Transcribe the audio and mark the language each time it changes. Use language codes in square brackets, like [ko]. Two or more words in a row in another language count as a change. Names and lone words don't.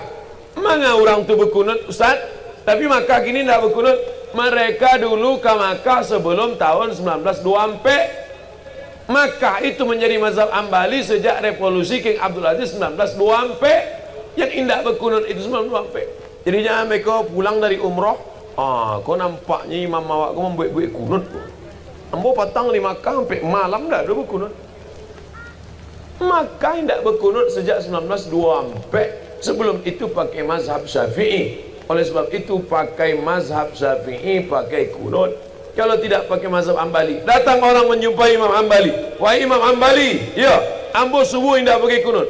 [id] Mana orang tu berkunut Ustaz? Tapi Makkah gini tidak berkunut. Mereka dulu ke Makkah sebelum tahun 1924. Makkah itu menjadi mazhab Hambali sejak revolusi King Abdul Aziz 1924. Yang indah berkunut itu 1924. Jadi jangan mereka pulang dari umrah, kau nampaknya imam awak kau membuat-buat kunut. [min] Ambo patang di Makkah sampai malam dah berkunut. [id] Makkah tidak berkunut sejak 1924. Sebelum itu pakai mazhab Syafi'i. Oleh sebab itu pakai mazhab Syafi'i, pakai kunut. Kalau tidak pakai mazhab Hambali, datang orang menjumpai Imam Hambali, "Wahai Imam Hambali, ya, ambo subuh tidak pakai kunut."